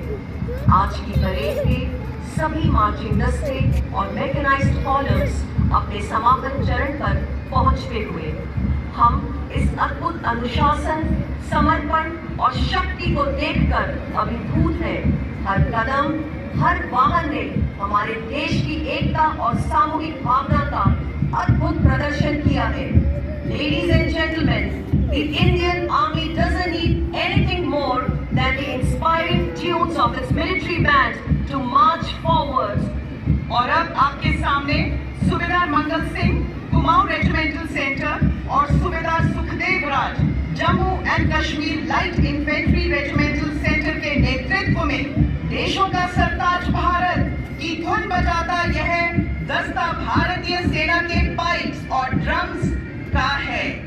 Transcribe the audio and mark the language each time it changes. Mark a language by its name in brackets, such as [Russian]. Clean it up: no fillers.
[Hindi] आज की परेड के सभी मार्चिंग दस्ते और मैकेनाइज्ड कॉलम्स अपने समापन चरण पर पहुंचते हुए हम इस अद्भुत अनुशासन, समर्पण और शक्ति को देखकर अभिभूत हैं। हर कदम, हर वाहन ने हमारे देश की एकता और सामूहिक भावना का अद्भुत प्रदर्शन किया है। [English] Ladies and gentlemen, the Indian Army doesn't need anything more than the inspiring tunes of its military band to march forward. [Hindi] और अब आपके सामने सूबेदार मंगल सिंह, कुमाऊं रेजिमेंटल सेंटर और सूबेदार सुखदेव राज, Jammu and Kashmir light infantry regimental centre के नेतृत्व में देशों का सरताज भारत की धुन बजाता यह दस्ता भारतीय सेना के पाइप्स और ड्रम्स का है।